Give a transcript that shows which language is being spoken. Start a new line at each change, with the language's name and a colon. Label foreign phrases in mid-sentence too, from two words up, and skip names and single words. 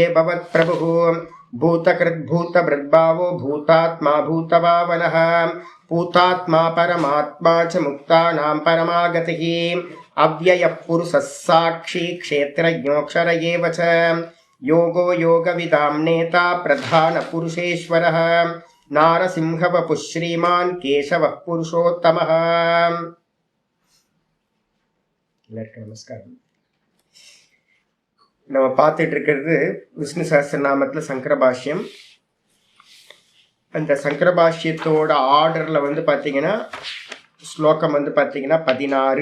Sanskrit: भवत्प्रभुः भूतकृद्भूतभृद्भावो भूतात्मा भूतभावनः भूतात्मा परमात्मा च मुक्तानां परमागतिः अव्ययः पुरुषः साक्षी क्षेत्रज्ञोऽक्षर एव च योगो योगविदां नेता प्रधानपुरुषेश्वरः नारसिंहवपुः श्रीमान् केशवः पुरुषोत्तमः।
Tamil: நமஸ்காரம். நம்ம பார்த்துட்டு இருக்கிறது விஷ்ணு சஹஸ்ரநாமத்தில் சங்கர பாஷ்யம். அந்த சங்கர பாஷ்யத்தோட ஆர்டரில் வந்து பார்த்தீங்கன்னா ஸ்லோகம் வந்து பார்த்தீங்கன்னா 16.